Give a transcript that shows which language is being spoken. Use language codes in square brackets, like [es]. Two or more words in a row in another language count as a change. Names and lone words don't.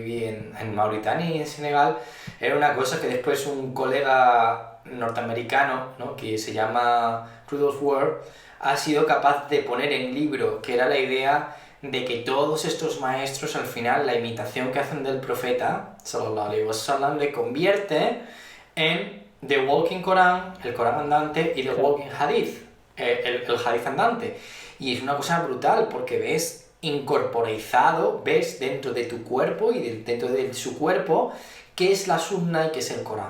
[es] viví en Mauritania y en Senegal, era una cosa que después un colega norteamericano, ¿no?, que se llama Rudolf Ward, ha sido capaz de poner en libro, que era la idea de que todos estos maestros al final la imitación que hacen del profeta [ar] صلى الله عليه وسلم [es] le convierte en [en] The Walking Quran, [es] el Corán andante, y [en] The Walking Hadith, [es] el Hadith andante. Y es una cosa brutal porque ves incorporizado, ves dentro de tu cuerpo y dentro de su cuerpo qué es la sunna y qué es el Corán.